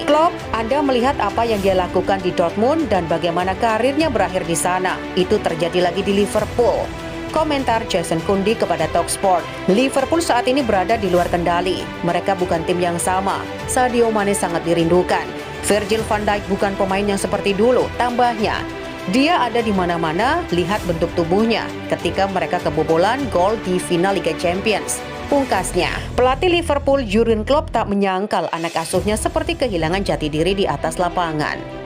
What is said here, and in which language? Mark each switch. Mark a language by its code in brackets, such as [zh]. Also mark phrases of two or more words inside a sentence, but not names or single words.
[id] Klopp, Anda melihat apa yang dia lakukan di Dortmund dan bagaimana karirnya berakhir di sana. Itu terjadi lagi di Liverpool. Komentar Jason Kundi kepada Talksport. Liverpool saat ini berada di luar kendali. Mereka bukan tim yang sama. Sadio Mane sangat dirindukan. Virgil van Dijk bukan pemain yang seperti dulu. Tambahnya, dia ada di mana-mana, lihat bentuk tubuhnya ketika mereka kebobolan gol di final Liga Champions. Pungkasnya, pelatih Liverpool Jurgen Klopp tak menyangkal anak asuhnya seperti kehilangan jati diri di atas lapangan.